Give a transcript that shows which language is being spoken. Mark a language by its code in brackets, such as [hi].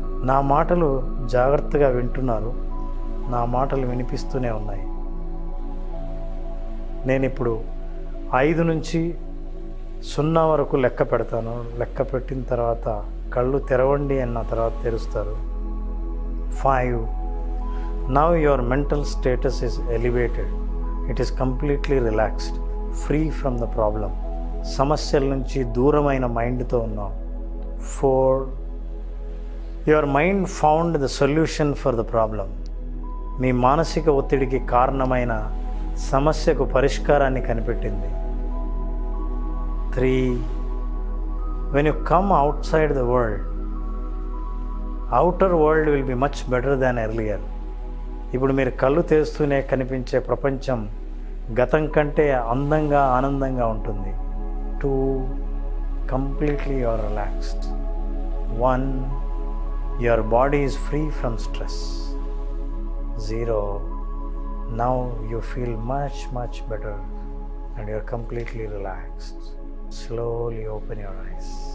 [te] నా మాటలు జాగ్రత్తగా వింటున్నారు. నా మాటలు వినిపిస్తూనే ఉన్నాయి. నేను ఇప్పుడు 5 నుంచి 0 వరకు లెక్క పెడతాను. లెక్క పెట్టిన తర్వాత కళ్ళు తెరవండి అన్న తర్వాత తెరుస్తారు. 5. [en] Now your mental status is elevated. It is completely relaxed, free from the problem. [te] సమస్యల నుంచి దూరమైన మైండ్తో ఉన్నాం. 4. [en] Your mind found the solution for the problem. [te] మీ మానసిక ఒత్తిడికి కారణమైన సమస్యకు పరిష్కారాన్ని కనిపెట్టింది. 3. [en] When you come outside the world, outer world will be much better than earlier. [te] ఇప్పుడు మీరు కళ్ళు తెరుస్తూనే కనిపించే ప్రపంచం గతం కంటే అందంగా, ఆనందంగా ఉంటుంది. 2. [en] Completely you are relaxed. 1. Your body is free from stress. 0. Now you feel much better and you are completely relaxed. Slowly open your eyes.